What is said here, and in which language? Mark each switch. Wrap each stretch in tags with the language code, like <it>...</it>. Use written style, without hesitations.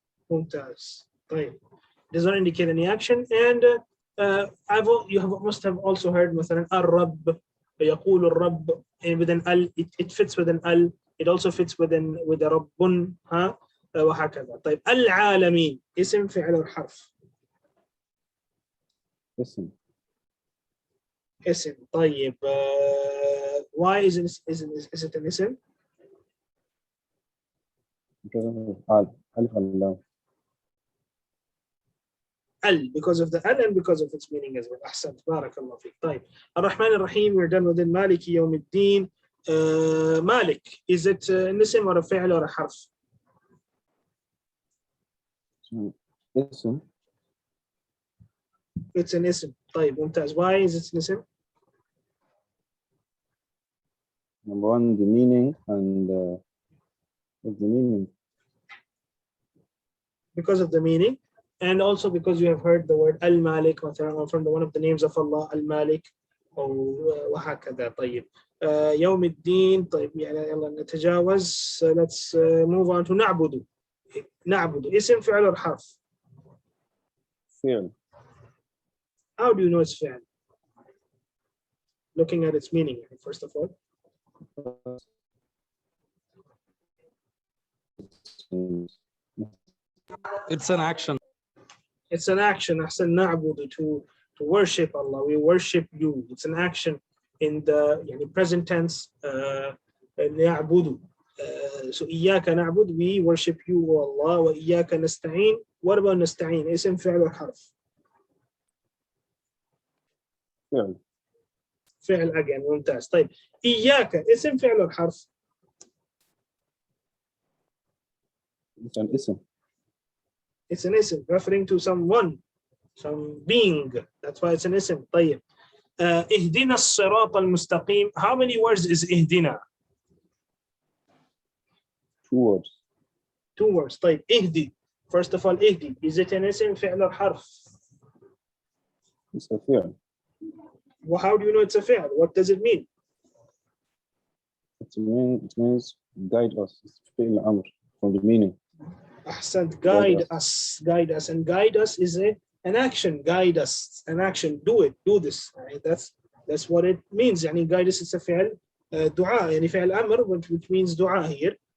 <ar>Mumtaz. طيب.</ar> <en>Does not indicate any action, and must have also heard</en> <ar>مثلا الرب يقول الرب,</ar> <en>and with an al, it fits with an al. It also fits with a رب,</en> <ar>وهكذا. طيب, العالمين اسم, فعل</ar> <en>or</en> <ar>حرف? Ism. اسم.</ar> <en>طيب, why is it an ism? Because of Alif al-lam. Because of the al and because of its meaning as well.</en> <ar>أحسنت. بارك الله فيك. طيب,</ar> <en>الرحمن الرحيم, we're done with it.</en> <ar>مالك يوم الدين.</ar> <en>Malik, is it an ism or a fi'l or a harf?</en> <ar>Ism.</ar> <en>It's an ism.</en> <ar>طيب, ممتاز.</ar> <en>Why is it an ism? Number 1, the meaning, and what's the meaning? Because of the meaning, and also because you have heard the word al-Malik from one of the names of Allah, al-Malik,</en> <ar>وهكذا. طيب, يوم الدين. طيب, يلا نتجاوز.</ar> <en>Let's move on to نعبد.</en> <ar>اسم, فعل</ar> <en>or</en> <ar>حرف? Fi'l.</ar> <en>How do you know it's fi'l? Looking at its meaning, first of all. It's an action. It's an action.</en> <ar>أحسن.</ar> <en>نعبد, to worship Allah. We worship you. It's an action in the present tense.</en> <ar>نعبد.</ar> <en>So</en> <ar>إياك نعبد,</ar> <en>we worship you, O Allah.</en> <ar>وإياك نستعين.</ar> <en>What about نستعين?</en> <ar>اسم, فعل</ar> <en>or</en> <ar>حرف? Fi'l. فعل</ar> <en>again.</en> <ar>ممتاز. طيب, إياك اسم, فعل</ar> <en>or</en> <ar>حرف?</ar> <en>It's an ism. It's an ism referring to someone. some being. That's why it's an ism.</en> <ar>طيب. اهدنا الصراط المستقيم.</ar> <en>How many words is اهدنا? 2 words. 2 words.</en> <ar>طيب اهدي.</ar> <en>First of all, اهدي. Is it an ism فعل or حرف? It's a fi'l. Well, how do you know it's a fi'l? What does it mean? It means guide us. It's fi'l amr from the meaning.</en> <ar>أحسنت.</ar> <en>Guide us. Guide us. And guide us is an action. Guide us. An action. Do it. Do this. Right? That's what it means.</en> <ar>يعني</ar> <en>guide us is a فعل دعاء.</en> <ar>يعني فعل أمر</ar> <en>which means</en> <ar>دعاء</ar> <en>here.</en>